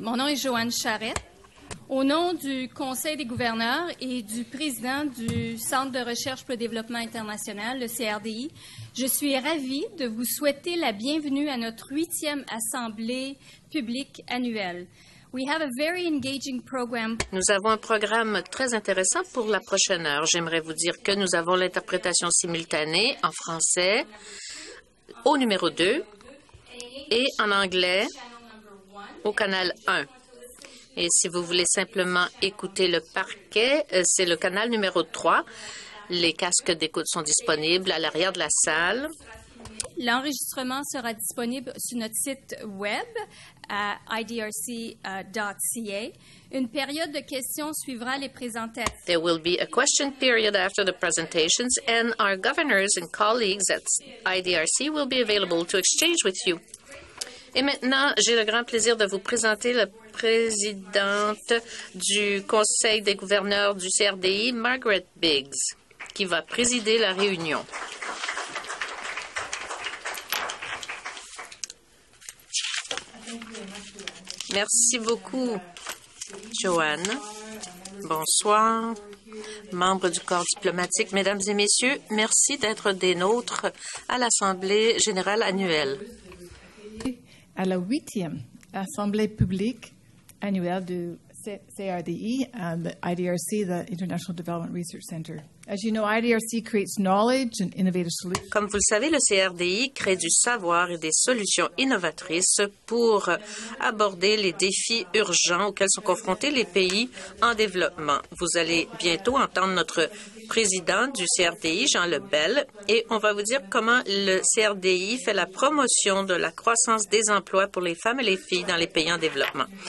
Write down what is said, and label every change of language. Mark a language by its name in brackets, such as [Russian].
[French] Mon nom est Joanne Charette. Au nom du Conseil des gouverneurs et du président du Centre de recherche pour le développement international, le CRDI, je suis ravie de vous souhaiter la bienvenue à notre 8e Assemblée publique annuelle. [English] We have a very engaging program. [French] Nous avons un programme très intéressant pour la prochaine heure. J'aimerais vous dire que nous avons l'interprétation simultanée en français au numéro 2 et en anglais au canal 1. Et si vous voulez simplement écouter le parquet, c'est le canal numéro 3. Les casques d'écoute sont disponibles à l'arrière de la salle. L'enregistrement sera disponible sur notre site web à idrc.ca. Une période de questions suivra les présentations. [English] There will be a question period after the presentations, and our governors and colleagues at IDRC will be available to exchange with you. [French] Et maintenant, j'ai le grand plaisir de vous présenter la présidente du Conseil des gouverneurs du CRDI, Margaret Biggs, qui va présider la réunion. Merci beaucoup, Joanne. Bonsoir, membres du corps diplomatique. Mesdames et messieurs, merci d'être des nôtres à l'Assemblée générale annuelle. À la 8e Assemblée publique annuelle du CRDI, [English] the IDRC, the International Development Research Center. As you know, IDRC creates knowledge and innovative solutions. [French] Comme vous le savez, le CRDI crée du savoir et des solutions innovatrices pour aborder les défis urgents auxquels sont confrontés les pays en développement. Vous allez bientôt entendre notre président du CRDI, Jean Lebel, et on va vous dire comment le CRDI fait la promotion de la croissance des emplois pour les femmes et les filles dans les pays en développement.